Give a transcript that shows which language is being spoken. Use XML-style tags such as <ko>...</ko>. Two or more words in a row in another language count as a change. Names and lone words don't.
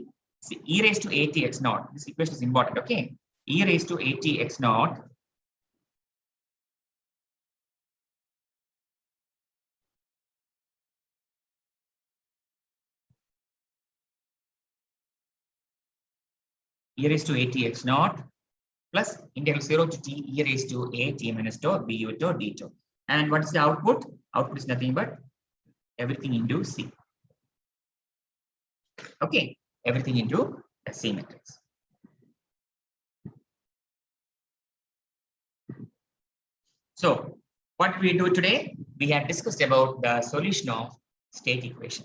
<en>See, e raised to at x naught. This equation is important. Okay, e raised to at x naught e raised to at x naught plus integral 0 to t e raised to a t minus tau bu tau d tau. And what is the output? Output is nothing but everything into C. Okay, everything into the C matrix. So what we do today, we have discussed about the solution of state equation.</en>